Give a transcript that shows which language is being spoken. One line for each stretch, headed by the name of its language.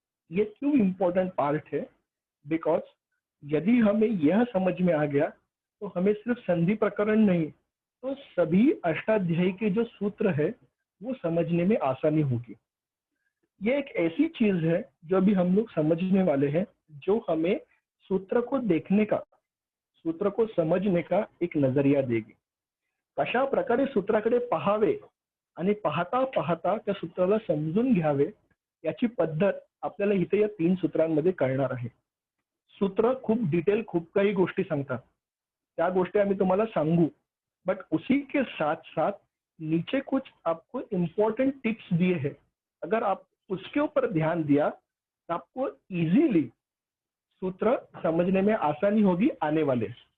Hindi: ये क्यों important part है, बिकॉज यदि हमें यह समझ में आ गया तो हमें सिर्फ संधि प्रकरण नहीं, तो सभी अष्टाध्यायी के जो सूत्र है वो समझने में आसानी होगी। ये एक ऐसी चीज है जो अभी हम लोग समझने वाले हैं, जो हमें सूत्र को देखने का, सूत्र को समझने का एक नजरिया देगी।
Marathi: कशा प्रकारे सूत्राकडे पाहावे आणि पाहता पाहता त्या सूत्राला समजून घ्यावे याची पद्धत आपल्याला इथे या 3 सूत्रांमध्ये कळणार आहे। सूत्र खूप डिटेल खूप काही गोष्टी सांगतात, त्या गोष्टी आम्ही तुम्हाला सांगू,
Hindi: बट उसी के साथ साथ नीचे कुछ आपको इम्पोर्टेंट टिप्स दिए हैं। अगर आप उसके ऊपर ध्यान दिया तो आपको इजीली सूत्र समझने में आसानी होगी आने वाले।